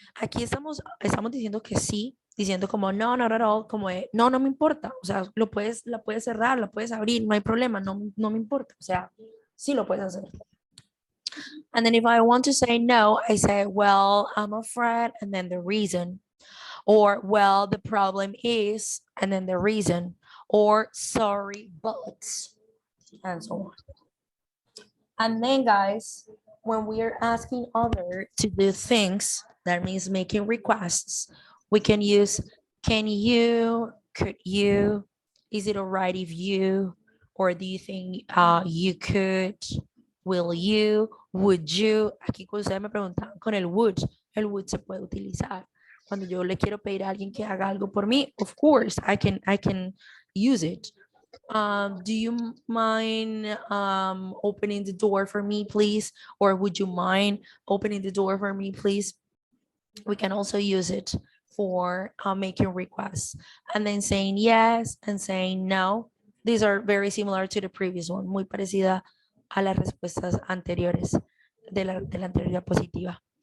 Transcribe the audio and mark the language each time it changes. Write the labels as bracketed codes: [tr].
[es] Aquí estamos diciendo que sí, diciendo como no, [en] not at all, [es] como de, no, no me importa. O sea, la puedes cerrar, la puedes abrir, no hay problema, no, no me importa. O sea, sí lo puedes hacer. [en] And then if I want to say no, I say, well, I'm afraid, and then the reason. Or, well, the problem is, and then the reason. Or, sorry, but, and so on. And then, guys, when we are asking other to do things, that means making requests, we can use can you, could you, is it all right if you, or do you think you could, will you, would you. [es] Aquí cuando ustedes me preguntan con el would se puede utilizar. Cuando yo le quiero pedir a alguien que haga algo por mí, [en] of course, I can use it. Do you mind opening the door for me, please? Or would you mind opening the door for me, please? We can also use it for making requests. And then saying yes and saying no. These are very similar to the previous one, [es] muy parecida a las respuestas anteriores de la anterior diapositiva.